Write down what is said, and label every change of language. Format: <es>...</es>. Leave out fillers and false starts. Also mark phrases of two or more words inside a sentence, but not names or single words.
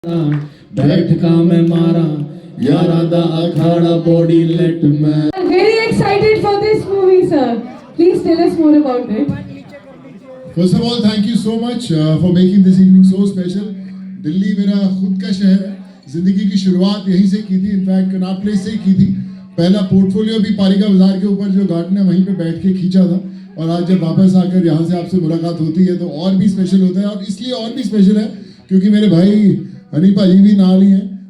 <hi>बैठका में मारा यारा दा अखाड़ा बॉडी लेट में.</hi> <en>Very excited for this movie, sir. Please tell us more about it. First of all, thank you so much for making this evening so special.</en> <hi>दिल्ली मेरा खुद का शहर है. जिंदगी की शुरुआत यहीं से की थी. इनफैक्ट कनॉट प्लेस से ही की थी. पहला पोर्टफोलियो भी पालिका बाजार के ऊपर जो गार्डन है वहीं पे बैठ के खींचा था. और आज जब वापस आकर यहाँ से आपसे मुलाकात होती है तो और भी स्पेशल होता है. और इसलिए और भी स्पेशल है क्योंकि मेरे भाई हनी भाजी भी नाल ही हैं.</hi>